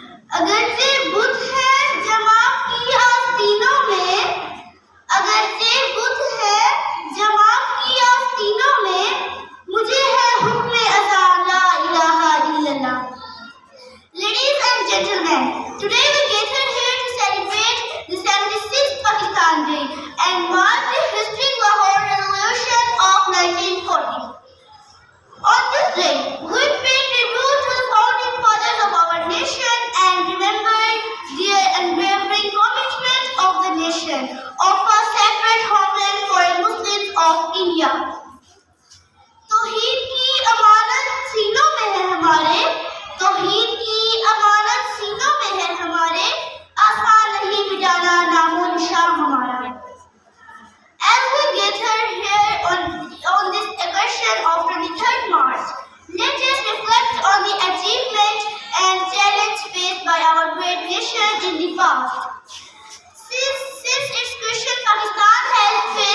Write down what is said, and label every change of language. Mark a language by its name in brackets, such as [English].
[Urdu] اگرچہ بدھ ہے جماعت کی آستینوں میں، اگرچہ بدھ ہے جماعت کی آستینوں میں، مجھے ہے حکم ازاں لا الہ الا اللہ. [English] Ladies and gentlemen, today we gathered here to celebrate the 76th Pakistan Day and mark the historic Lahore Revolution of 1940. On this day, we pay tribute to the founding fathers of our nation and remember their unwavering commitment of the nation of a separate homeland for Muslims of India. [Urdu] توحید کی امانت سینوں میں ہے ہمارے، توحید کی امانت سینوں میں ہے ہمارے، آسان نہیں مٹانا نام و نشان ہمارا. [English] As we gather here on this occasion of 23rd March, let us reflect on the achievement and challenge faced by our great nation in the past. Since its creation, Pakistan has